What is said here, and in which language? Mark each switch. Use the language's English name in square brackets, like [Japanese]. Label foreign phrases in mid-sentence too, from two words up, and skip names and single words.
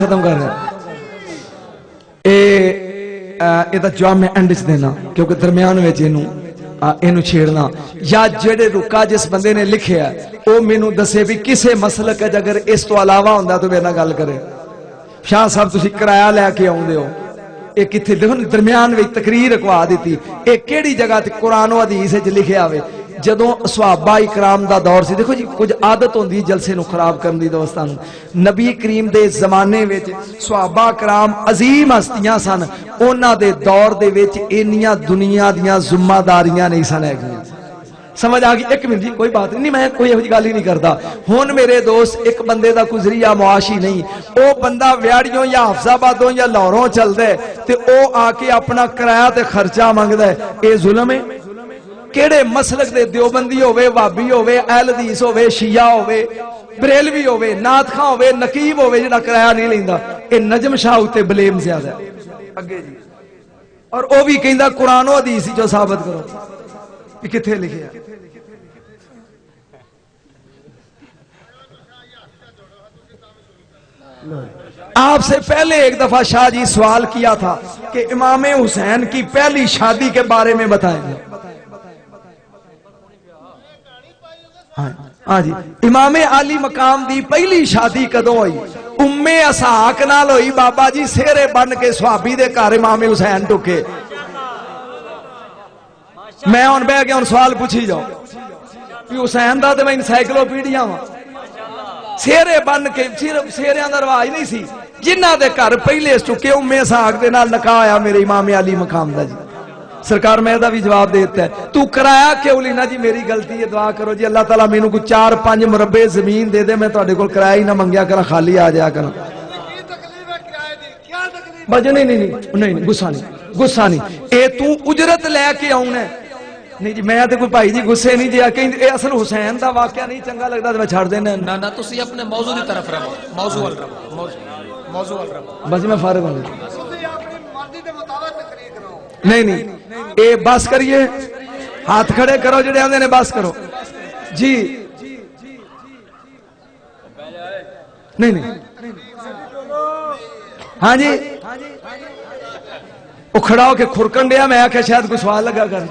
[Punjabi] ختم کر رہا یہ جواب میں اینڈ چ دینا کیونکہ درمیان اینو چھیڑنا یا جڑے رکا جس بندے نے لکھیا او مینوں دسے بھی کسے مسلک ہے اگر اس تو علاوہ ہوندا تو میرے نال گل کرے شاہ صاحب تسی کرایہ لے کے آوندے ہو اے کتھے دیکھو درمیان وچ تقریر رکھوا دیتی اے کیڑی جگہ تے قرآن و حدیث وچ لکھیا ہوئے جدوں صحابہ اکرام دا دور سی دیکھو جی کچھ عادت ہوندی جلسے نو خراب کرن دی دوستاں نبی کریم دے زمانے وچ صحابہ اکرام عظیم ہستیاں سن انہاں دے دور دے وچ انیاں دنیا دیاں ذمہ داریاں نہیں سن ہیگیاں سمجھ آ گئی ایک منٹ جی کوئی بات نہیں میں کوئی ایسی گل ہی نہیں کرتا ہن میرے دوست ایک بندے دا کوئی ذریعہ معاشی نہیں او بندہ ویاڑیوں یا حافظ آبادوں یا لاہوروں چلدا ہے تے او آ کے اپنا کرایہ تے خرچہ منگدا ہے اے ظلم ہے کیڑے مسلک دے دیوبندی ہوئے وابی ہوئے اہل حدیث ہوئے شیعہ ہوئے بریلوی ہوئے نعت خواں ہوئے نقیب ہوئے جڑا کرایہ نہیں لیندا اے نجم شاہ اُتے بلیم زیادہ ہے اگے جی اور او بھی کہندا قرآن و حدیث جو ثابت کرو کہ کتھے لکھیا [Urdu] آپ سے پہلے ایک دفعہ شاہ جی سوال کیا تھا کہ امام حسین کی پہلی شادی کے بارے میں بتائیں گے [Punjabi] ہاں جی امام علی مقام دی پہلی شادی کدوں ہوئی ام اسحاق نال ہوئی بابا جی سیرے بن کے صحابی دے گھر امام حسین ٹکے میں ہن بہ گیا ہن سوال پوچھی جاؤ کہ حسین دا تے میں انسائکلوپیڈیا ہاں سیرے بن کے صرف سیریاں دا رواج نہیں سی جنہاں دے گھر پہلے ٹکے ام اسحاق دے نال نکاح ہویا میرے امام علی مقام دا جی سرکار میں دا بھی جواب دیتا ہے تو کرایا کیوں لینا جی میری غلطی ہے دعا کرو جی اللہ تعالیٰ مینوں کو 4-5 مربع زمین دے دے میں تہاڈے کول کرایا ہی نہ منگیا کرا خالی آ جایا کرا بجے نہیں غصہ نہیں اے تو اجرت لے کے آؤں ہے نہیں جی میں تے کوئی بھائی جی غصے نہیں جی کہیں اے اصل حسین دا واقعہ نہیں چنگا لگدا تے میں چھڑ دینا نہ تسی اپنے موضوع دی طرف رہو موضوع ال رہو موضوع ال رہو بس میں فارغ ہوں نہیں اے بس کریے ہاتھ کھڑے کرو جڑے آندے نے بس کرو جی نہیں ہاں جی وہ کھڑا ہو کے کھرکن دیا میں آکھا شاید کوئی سوال لگا